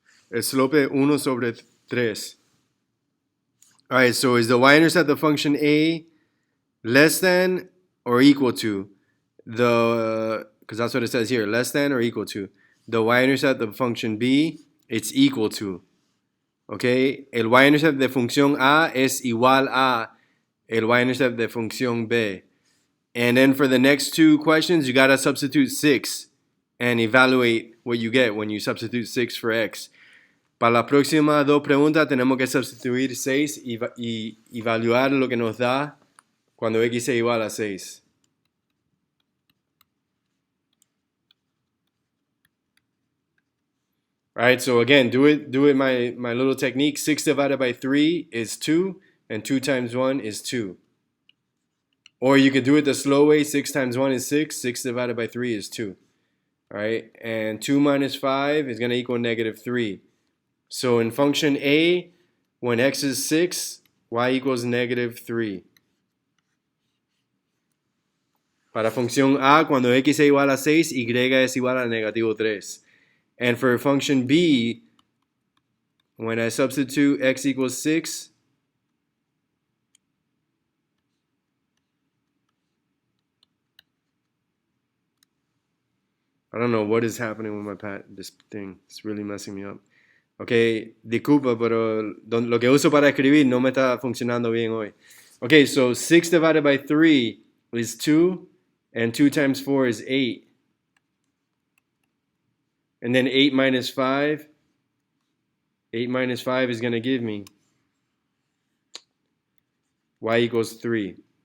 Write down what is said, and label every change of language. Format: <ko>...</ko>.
<es>El slope es 1 sobre 3.</es> <en>All right, so is the y-intercept of function a less than or equal to the, because that's what it says here, less than or equal to the y-intercept of function b? It's equal to.</en> <es>Okay, el y-intercept de función a es igual a el y-intercept de función b.</es> <en>And then for the next two questions, you gotta substitute 6 and evaluate what you get when you substitute 6 for x.</en> <es>Para la próxima dos preguntas tenemos que sustituir 6 y evaluar lo que nos da cuando x es igual a 6.</es> <en>Alright, so again, do it my little technique. 6 divided by 3 is 2, and 2 times 1 is 2. Or you could do it the slow way. 6 times 1 is 6. 6 divided by 3 is 2. Alright, and 2 minus 5 is going to equal -3. So in function a, when x is 6, y equals -3.</en> <es>Para función a, cuando x es igual a 6, y es igual a -3.</es> <en>And for function b, when I substitute x equals 6, I don't know what is happening with this thing. It's really messing me up.</en> <es>Okay, disculpa, pero lo que uso para escribir no me está funcionando bien hoy.</es> <en>Okay, so 6 divided by 3 is 2, and 2 times 4 is 8. And then 8 minus 5. 8 minus 5 is going to give me y equals 3.</en>